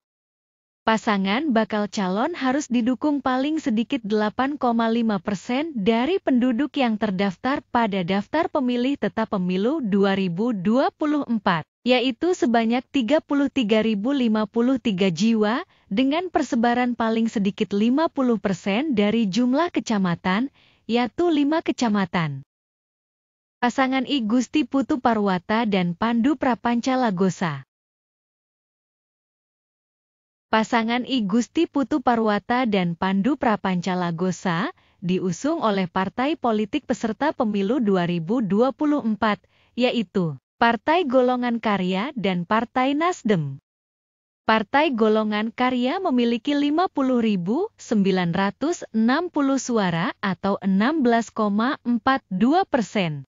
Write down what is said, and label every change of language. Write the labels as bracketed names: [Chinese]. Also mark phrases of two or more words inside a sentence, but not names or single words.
[Indonesian] Pasangan bakal calon harus didukung paling sedikit 8,5% dari penduduk yang terdaftar pada daftar pemilih tetap pemilu 2024, yaitu sebanyak 33.053 jiwa dengan persebaran paling sedikit 50% dari jumlah kecamatan, yaitu 5 kecamatan. Pasangan I Gusti Putu Parwata dan Pandu Prapancalagosa. Pasangan I Gusti Putu Parwata dan Pandu Prapancalagosa diusung oleh partai politik peserta pemilu 2024, yaitu Partai Golongan Karya dan Partai Nasdem. Partai Golongan Karya memiliki 50.960 suara atau 16,42%.